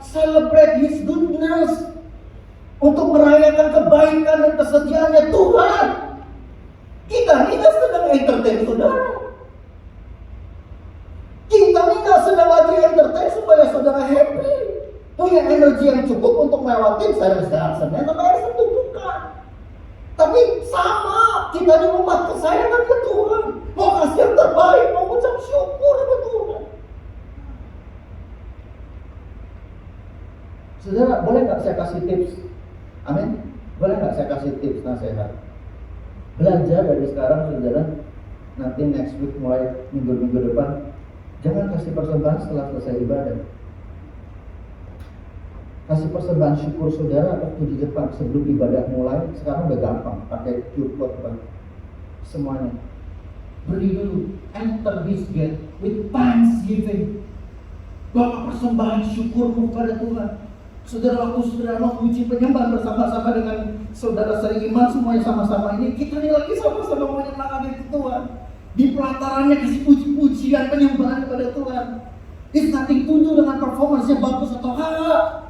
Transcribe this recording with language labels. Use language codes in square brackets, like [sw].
[en] Celebrate His goodness. [id] Untuk merayakan kebaikan dan kesetiaannya Tuhan. Kita ini nggak sedang entertain saudara. Kita ini nggak sedang lagi entertain supaya saudara happy, punya energi yang cukup untuk melewati Senin atau hari Sabtu, bukan. Tapi sama, kita ini umat kesayangan ke Tuhan, mau kasih yang terbaik, mau ucap syukur ke Tuhan. Saudara, boleh nggak saya kasih tips? Amin. Boleh nggak saya kasih tips nasihat? Belajar dari sekarang, saudara. Nanti [en] next week [id] mulai minggu-minggu depan, jangan kasih persembahan setelah selesai ibadah. Kasih persembahan syukur saudara waktu di depan sebelum ibadah mulai. Sekarang udah gampang, pakai QR code semuanya. Beri dulu, [en] enter this gate with thanksgiving. [id] Bawa persembahan syukurmu kepada Tuhan. Saudara, waktu saudara mau puji penyembahan bersama-sama dengan saudara seiman semuanya sama-sama ini, kita ini lagi sama-sama menyenangkan diri Tuhan. Di pelatarannya kasih puji-pujian penyembahan kepada Tuhan. [en] It's nothing to do [id] dengan performance-nya bagus atau enggak.